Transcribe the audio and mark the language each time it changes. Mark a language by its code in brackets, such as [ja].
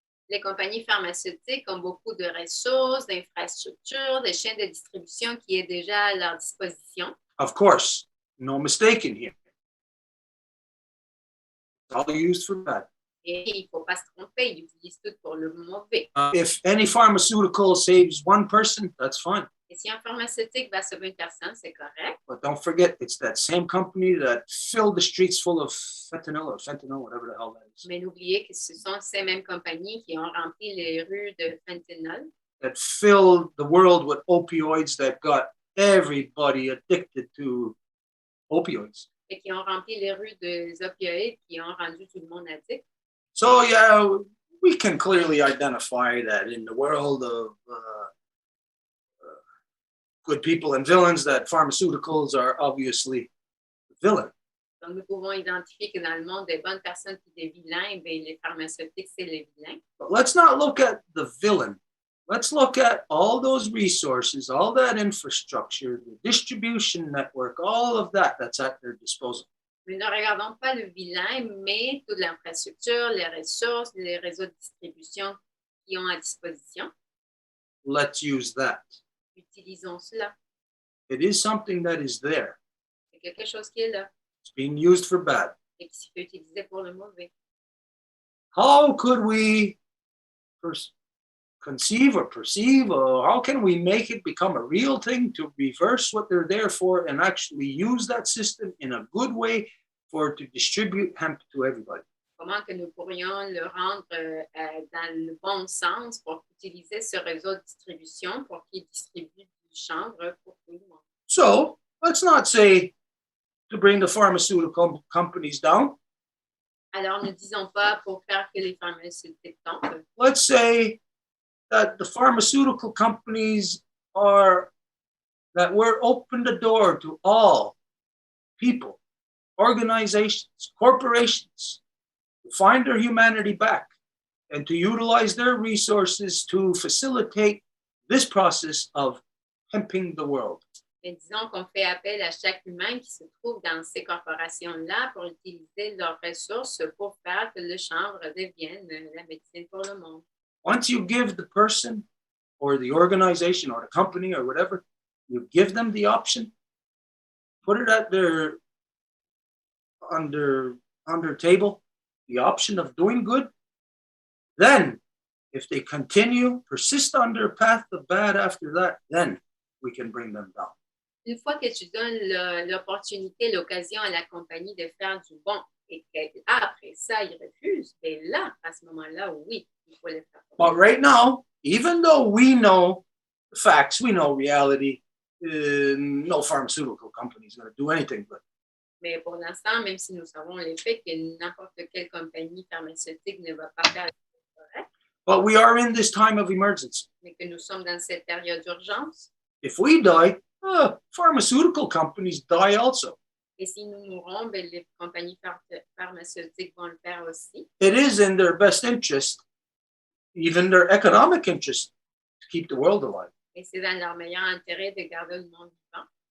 [fr] Les compagnies pharmaceutiques ont beaucoup de ressources, d'infrastructures, de chaînes de distribution qui est déjà à leur disposition. [en] Of course, no mistake in here. It's all used for bad. [fr] Et il ne faut pas se tromper, ils utilisent tout pour le mauvais. [en] If any pharmaceutical saves one person, that's fine. [fr] Et si un pharmaceutique va sauver une personne, c'est correct. [en] But don't forget, it's that same company that filled the streets full of fentanyl, whatever the hell that is. [fr] Mais n'oubliez que ce sont ces mêmes compagnies qui ont rempli les rues de fentanyl, [en] That filled the world with opioids that got everybody addicted to opioids. [fr] et qui ont rempli les rues des opioïdes, qui ont rendu tout le monde addict. [en] So yeah, we can clearly identify that in the world of good people and villains, that pharmaceuticals are obviously the villain. [fr] Donc, nous pouvons identifier que dans le monde des bonnes personnes et des vilains, bien, les pharmaceutiques, c'est les vilains. [en] But let's not look at the villain. Let's look at all those resources, all that infrastructure, the distribution network, all of that that's at their disposal. [fr] Mais ne regardons pas le vilain, mais toute l'infrastructure, les ressources, les réseaux de distribution qui ont à disposition. [en] Let's use that. [fr] Utilisons cela. [en] It is something that is there. [fr] C'est quelque chose qui est là [en] It's being used for bad. [fr] et qui se peut utiliser pour le mauvais. [en] How could we conceive or perceive, or how can we make it become a real thing to reverse what they're there for and actually use that system in a good way for to distribute hemp to everybody? [fr] Comment que nous pourrions le rendre dans le bon sens pour utiliser ce réseau de distribution pour qu'il distribue du chanvre pour tout le monde. [en] So let's not say to bring the pharmaceutical companies down. [fr] Alors, ne disons pas pour faire que les pharmaceutiques tombent. [en] Let's say that the pharmaceutical companies are, that we're open the door to all people, organizations, corporations, to find their humanity back and to utilize their resources to facilitate this process of hemping the world. [fr] Mais disons qu'on fait appel à chaque humain qui se trouve dans ces corporations-là pour utiliser leurs ressources pour faire que le chanvre devienne la médecine pour le monde. [en] Once you give the person or the organization or the company or whatever, you give them the option, put it at their under table, the option of doing good, then if they continue, persist on their path of bad after that, then we can bring them down. [fr] Une fois que tu donnes l'opportunité, l'occasion à la compagnie de faire du bon et qu'après ça, ils refusent, bien là, à ce moment-là, oui, il faut le faire. [en] But right now, even though we know the facts, we know reality, no pharmaceutical company is going to do anything good. [fr] Mais pour l'instant, même si nous savons les faits que n'importe quelle compagnie pharmaceutique ne va pas faire le correct, [en] But we are in this time of emergency. [fr] mais que nous sommes dans cette période d'urgence, [en] If we die, pharmaceutical companies die also. [fr] et si nous mourons, bien, les compagnies pharmaceutiques vont le faire aussi. [en] It is in their best interest, even their economic interest, to keep the world alive. [fr] Et c'est dans leur meilleur intérêt de garder le monde vivant.